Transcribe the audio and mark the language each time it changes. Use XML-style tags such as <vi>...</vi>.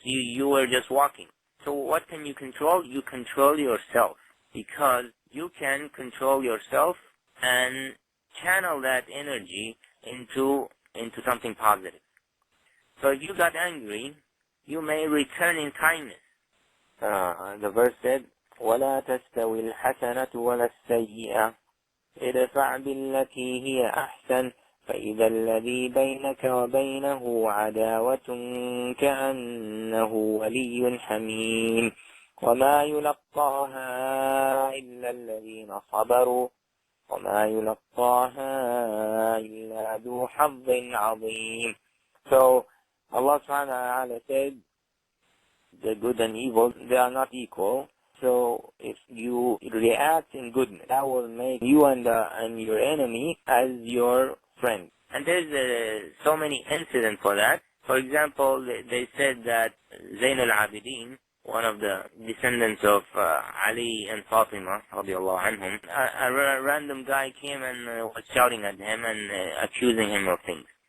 <en>You were just walking. So what can you control? You control yourself, because you can control yourself and channel that energy into something positive. So if you got angry, you may return in kindness. The verse said,</en> <ar>وَلَا تَسْتَوِي الْحَسَنَةُ وَلَا السَّيِّئَةُ ادفع بالتي هي أحسن فإذا الذي بينك وبينه عداوة كأنه ولي حميم وما يلقاها إلا الذين صبروا وما يلقاها إلا ذو حظ عظيم.</ar> <en>So Allah subhanahu wa ta'ala said, the good and evil, they are not equal. So if you react in goodness, that will make you and your enemy as your friend. And there's so many incidents for that. For example, they said that Zayn al-Abidin, one of the descendants of Ali and Fatima, radiallahu anhum, a random guy came and was shouting at him and accusing him of things.</en>